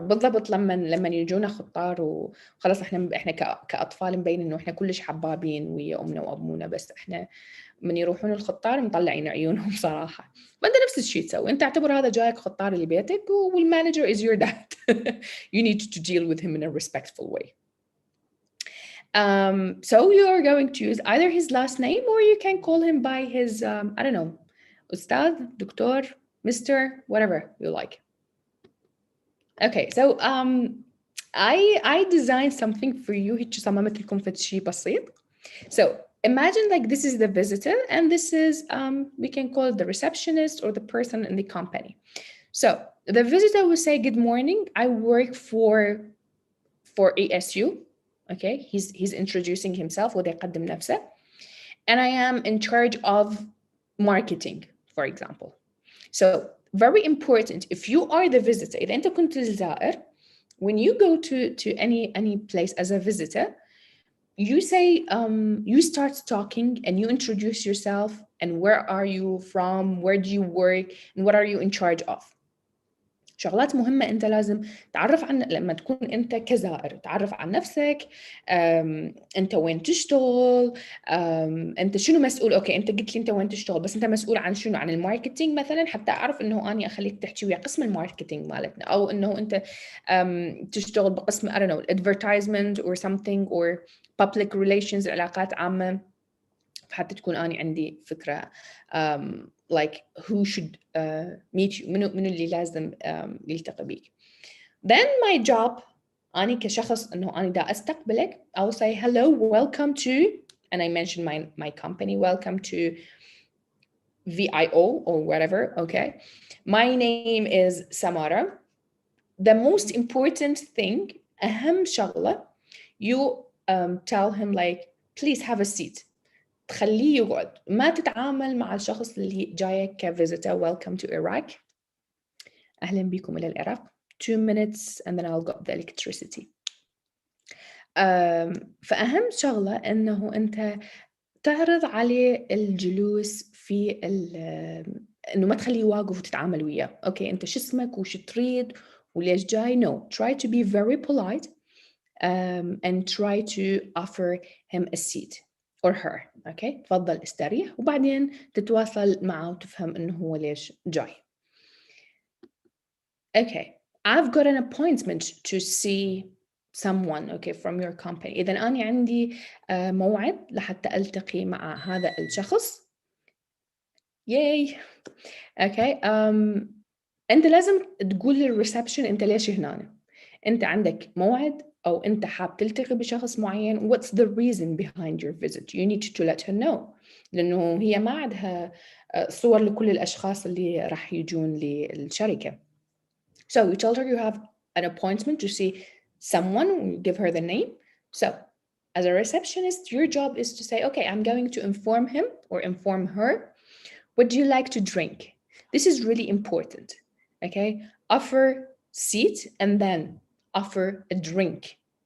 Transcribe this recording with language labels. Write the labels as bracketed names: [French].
[Arabic] بالضبط لما يجونا خطار وخلاص احنا كأطفال مبين انه احنا كلش حبابين ويا امنا وابونا، بس احنا من يروحون الخطار مطلعين عيونهم صراحة. فانت نفس الشيء تسوي، انت اعتبر هذا جايك خطار لبيتك والمانجر [English] is your dad. You need to deal with him in a respectful way. So you are going to use either his last name or you can call him by his I don't know, Ustad, Doctor, Mr, whatever you like. Okay, so I designed something for you. [Arabic] هيك صممت لكم فد شيء بسيط. [English] So imagine like this is the visitor and this is we can call it the receptionist or the person in the company. So the visitor will say, good morning, I work for ASU. Okay, he's introducing himself [Arabic] ويقدم نفسه, [English] and I am in charge of marketing, for example. So very important, if you are the visitor, [Arabic] إذا أنت كنت الزائر, [English] when you go to any place as a visitor, you say you start talking and you introduce yourself and where are you from, where do you work, and what are you in charge of. [Arabic] شغلات مهمة أنت لازم تعرف عن لما تكون أنت كزائر، تعرف عن نفسك، أنت وين تشتغل، أنت شنو مسؤول. أوكي أنت قلت لي أنت وين تشتغل، بس أنت مسؤول عن شنو؟ عن الماركتينج مثلا، حتى أعرف أنه أنا أخليك تحكي ويا قسم الماركتينج مالتنا، أو أنه أنت تشتغل بقسم [English] I don't know advertisement or something or public relations، [Arabic] علاقات عامة، حتى تكون أنا عندي فكرة [English] like who should meet you، [Arabic] منو اللي لازم يلتقي بيك. [English] Then my job [Arabic] أنا كشخص إنه أنا دا أستقبلك، [English] I'll say hello, welcome to, and I mention my company, welcome to VIO or whatever. Okay, my name is Samara. The most important thing [Arabic] أهم شغلة, [English] you tell him like please have a seat. [Arabic] تخليه يقعد، ما تتعامل مع الشخص اللي جاي كفيزيتور. [English] Welcome to Iraq. [Arabic] أهلا بكم إلى العراق. [English] 2 minutes and then I'll get the electricity. [Arabic] فأهم شغلة إنه أنت تعرض عليه الجلوس في إنه ما تخليه واقف وتتعامل وياه. أوكي أنت شو اسمك وش تريد وليش جاي؟ [English] No, try to be very polite and try to offer him a seat or her. [Arabic] أوكي تفضل استريح وبعدين تتواصل معه وتفهم إنه هو ليش جاي. [English] Okay, I've got an appointment to see someone okay from your company. [Arabic] إذا أنا عندي موعد لحتى ألتقي مع هذا الشخص. [English] Yay. Okay. [Arabic] أنت لازم تقول للريسبشن أنت ليش هنا. أنت عندك موعد أو أنت حاب تلتقي بشخص معين. [English] What's the reason behind your visit? You need to let her know. [Arabic] لأنه هي ما عندها صور لكل الأشخاص اللي راح يجون للشركة. [English] So you tell her you have an appointment to see someone, you give her the name. So as a receptionist, your job is to say, okay, I'm going to inform him or inform her. What do you like to drink? This is really important, okay? Offer seat and then offer a drink.